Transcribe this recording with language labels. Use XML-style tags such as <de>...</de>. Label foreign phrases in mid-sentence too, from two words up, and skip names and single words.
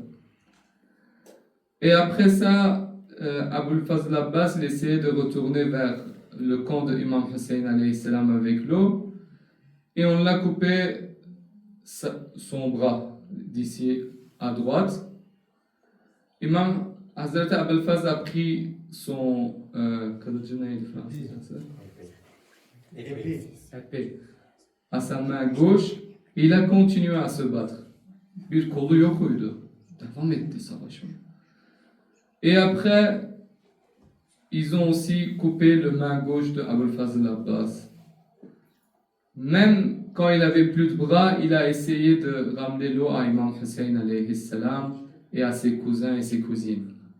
<fr>Et après ça, Abul Fazl Abbas essayait de retourner vers le camp de Imam Hussein</fr> <ar>عليه السلام</ar> <fr>avec l'eau, et on l'a coupé son bras d'ici à droite. Imam Hazrat Abul Fazl a pris son épée à sa main gauche et il a continué à se battre.</fr> <tr>Bir kolu yokuydu. Devam etti savaşmaya.</tr> <fr>Et après, ils ont aussi coupé la main gauche de Abul Fazl Abbas. Même quand il avait plus de bras, il a essayé de ramener l'eau à Imam Hussein</fr> <ar>عليه السلام</ar> <fr>et à ses cousins et ses cousines.</fr>